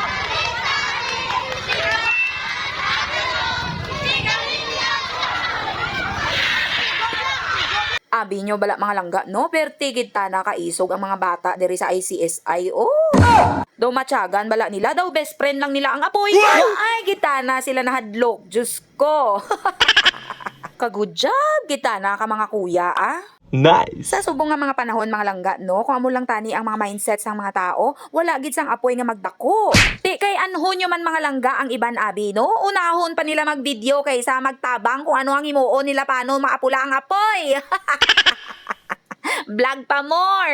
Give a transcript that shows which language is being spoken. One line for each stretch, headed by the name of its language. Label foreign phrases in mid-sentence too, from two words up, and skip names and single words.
Hiligaynon: Abi nyo bala mga langga, no? Pertigid ta na kaisog ang mga bata diri sa ICSI. Oh! Daw matyagan bala nila, daw
English: best friend
Hiligaynon: lang nila ang apoy. Ay, gitana sila nahadlok. Diyos ko. Ka-
English: good job,
Hiligaynon: gitana ka mga kuya, ah. Nice. Sa subong nga mga panahon mga langga, no, kung amo lang tani ang mga mindset sang mga tao, wala gid sang apoy nga magdako. Di kay anhon nyo man mga langga ang iban abi, no? Unahon pa nila mag-video kaysa magtabang kung ano ang himuon nila paano maapula ang apoy. Vlog pa more.